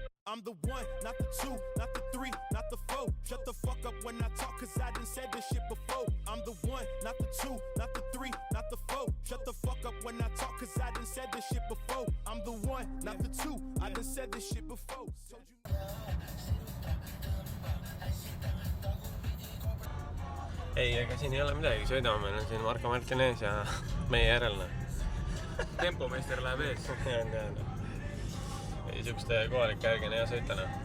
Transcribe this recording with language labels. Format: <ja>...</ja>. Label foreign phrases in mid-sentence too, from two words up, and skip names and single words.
<en>I'm the one, not the two, not the three, not the four. Shut the fuck up when I talk, cause I done said this shit before. I'm the one, not the two, not the three, not the four. Shut the fuck up when I talk, cause I done said this shit before. I'm the one, not the two, I done said this shit before.</en> <et>Ei, ega siin ei ole midagi, sõidame, meil on siin Marko Martines ja meie järelne. Tempomeister läheb ees. Ei, siukeste kohalike järgi on hea sõitana.</et>